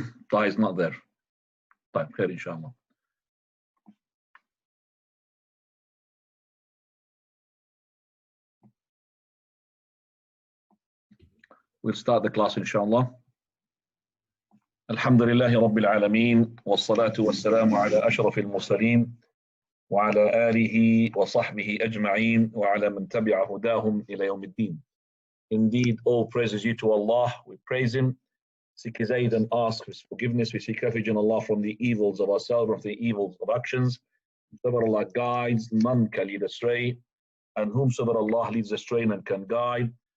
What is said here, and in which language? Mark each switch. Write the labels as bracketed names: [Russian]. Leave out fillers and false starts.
[English] Taha is not there. Taha, khair, inshallah. We'll start the class, inshallah. [Arabic] الحمد لله رب العالمين والصلاة والسلام على أشرف المرسلين وعلى آله وصحبه أجمعين وعلى من تبع هداهم إلى يوم الدين. [English] Indeed, all praises due to Allah. We praise Him, seek His aid and ask His forgiveness. We seek refuge in Allah from the evils of ourselves, from the evils of actions. Whomever Allah guides, none can lead astray. And whomsoever Allah leads astray, none can guide.